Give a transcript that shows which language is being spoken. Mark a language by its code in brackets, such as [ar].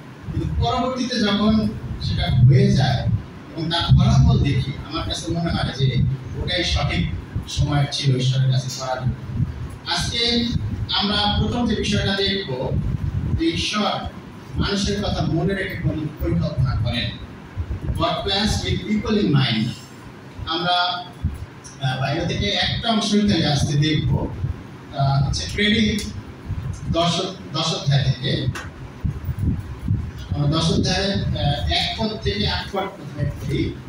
[bn] কিন্তু পরবর্তীতে যখন সেটা হয়ে যায় এবং তার ফলাফল দেখি আমার কাছে মনে হয় যে ওটাই সঠিক সময় ছিল ঈশ্বরের কাছে করার জন্য। আজকে আমরা প্রথম যে বিষয়টা দেখব যে ঈশ্বর মানুষের কথা মনে রেখে পরিকল্পনা করেন। [en] God plans with people in mind। [bn] আমরা বাইরে থেকে একটা অংশ থেকে আসতে দেখব, হচ্ছে প্রেরিত 10 অধ্যায় থেকে। 10 অধ্যায় 1 পদ থেকে 8 পদ প্রথমে পড়ি।